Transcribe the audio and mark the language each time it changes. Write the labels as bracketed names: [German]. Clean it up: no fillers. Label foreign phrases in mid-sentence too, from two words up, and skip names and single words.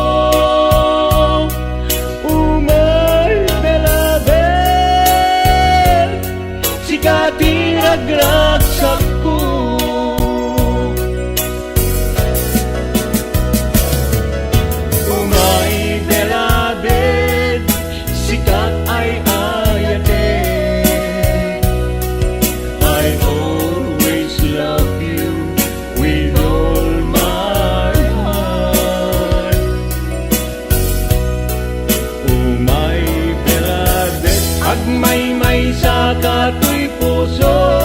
[Iloko] Umay belabel, sikati ragragsak ko. Umay belabel, sikat ay ayate. [English] I always love you with all my heart. [Iloko] Umay belabel, agmay-may sa kato'y puso.